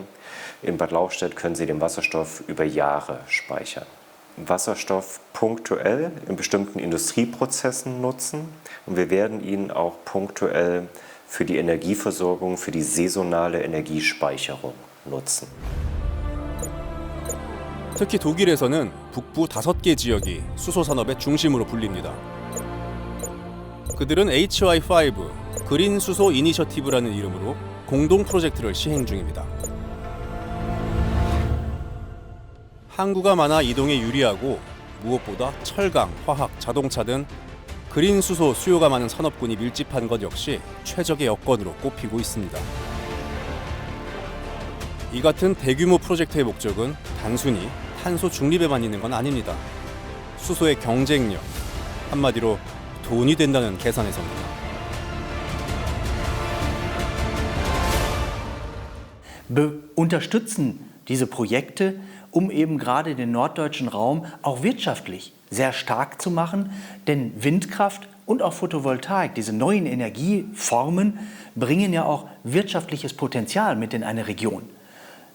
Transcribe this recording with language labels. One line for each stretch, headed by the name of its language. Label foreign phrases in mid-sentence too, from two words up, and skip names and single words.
German: In Bad Lauchstädt können sie den Wasserstoff über Jahre speichern. Wasserstoff punktuell in bestimmten Industrieprozessen nutzen und wir werden ihn auch punktuell für die Energieversorgung, für die saisonale Energiespeicherung nutzen.
Korean: 특히 독일에서는 북부 5개 지역이 수소 산업의 중심으로 불립니다. 그들은 HY5 그린 수소 이니셔티브라는 이름으로 공동 프로젝트를 시행 중입니다. 항구가 많아 이동에 유리하고 무엇보다 철강, 화학, 자동차 등 그린 수소 수요가 많은 산업군이 밀집한 것 역시 최적의 여건으로 꼽히고 있습니다. 이 같은 대규모 프로젝트의 목적은 단순히 탄소 중립에만 있는 건 아닙니다. 수소의 경쟁력, 한마디로 돈이 된다는 계산에서입니다.
German: Unterstützen diese Projekte, um eben gerade den norddeutschen Raum auch wirtschaftlich sehr stark zu machen. Denn Windkraft und auch Photovoltaik, diese neuen Energieformen, bringen ja auch wirtschaftliches Potenzial mit in eine Region.